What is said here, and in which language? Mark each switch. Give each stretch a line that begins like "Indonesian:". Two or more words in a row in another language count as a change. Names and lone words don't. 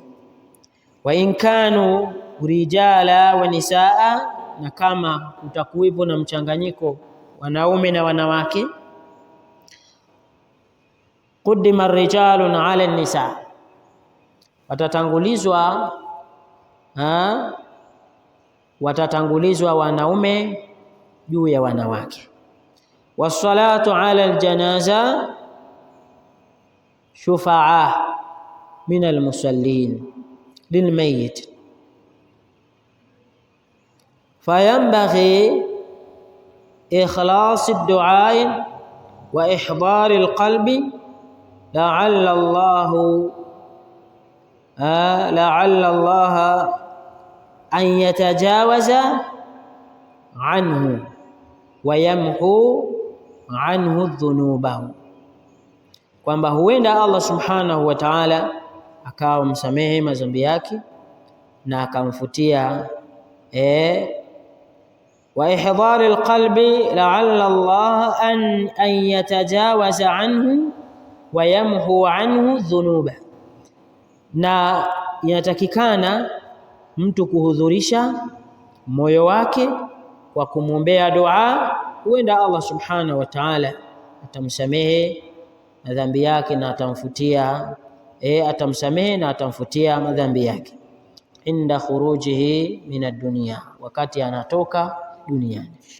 Arabic: وإن كانوا رجالا ونساء,
Swahili: na kama utakuwepo na mchanganyiko wanaume na wanawake,
Arabic: قدم الرجال على النساء,
Swahili: watatangulizwa wanaume juu ya wanawake.
Arabic: والصلاة على الجنازة شفاعة من المصلين للميت فينبغي إخلاص الدعاء وإحضار القلب لعل الله أن يتجاوز عنه ويمحو عنه الذنوب,
Swahili: kwamba huenda
Arabic: الله سبحانه وتعالى
Swahili: akawa msamehe madhambi yake na akamfutia
Arabic: وإحضار القلب لعل الله أن يتجاوز عنه ويمحو عنه الذنوب,
Swahili: na inatakikana mtu kuhudhurisha moyo wake kwa kumwombea dua, huenda
Arabic: الله سبحانه وتعالى
Swahili: atamsamehe madhambi yake na atamfutia madhambi yake
Arabic: عند خروجه من الدنيا,
Swahili: wakati anatoka duniani.